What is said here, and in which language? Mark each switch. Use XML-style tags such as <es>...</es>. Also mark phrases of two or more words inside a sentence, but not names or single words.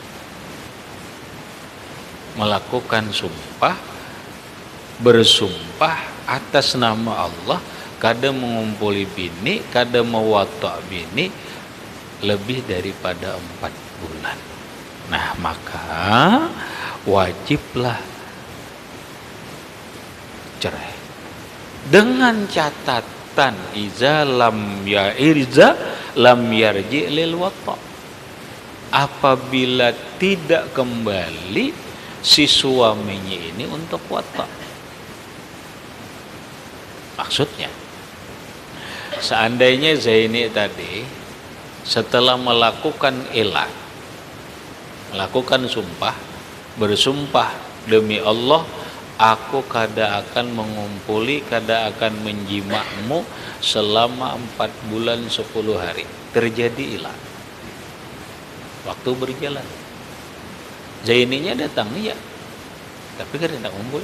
<bjn>Melakukan sumpah, bersumpah atas nama Allah, kada mengumpuli bini, kada mewata bini lebih daripada 4 bulan. Nah, maka wajiblah cerai.</bjn> <id>Dengan catatan</id> <ar>إذا لم يرجع للوطء.</ar> <id>Apabila tidak kembali si suaminya ini untuk wata.</id> <bjn>Maksudnya, seandainya Zaini tadi setelah melakukan ilah, melakukan sumpah, bersumpah demi Allah aku kada akan mengumpuli, kada akan menjimakmu selama 4 bulan 10 hari. Terjadi ilah. Waktu berjalan. Zaininya datang, iya. Tapi kada nak ngumpuli.</bjn>